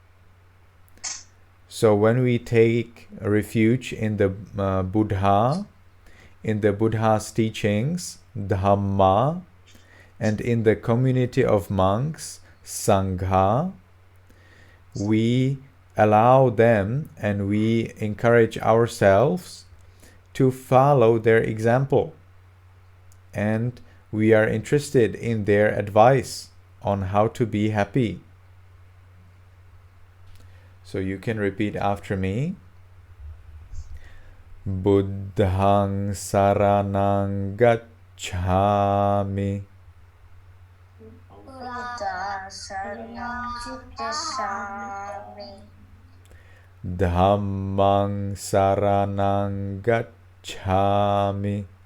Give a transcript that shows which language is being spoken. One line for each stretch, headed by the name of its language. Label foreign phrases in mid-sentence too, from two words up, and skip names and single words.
English: So when we take refuge in the Buddha, in the Buddha's teachings, Dhamma, And in the community of monks, Sangha, we allow them and we encourage ourselves to follow their example. And we are interested in their advice on how to be happy. So you can repeat after me.
Pali: Buddhang saranang gacchami. Buddha saranang gacchami. Dhammang saranang gacchami.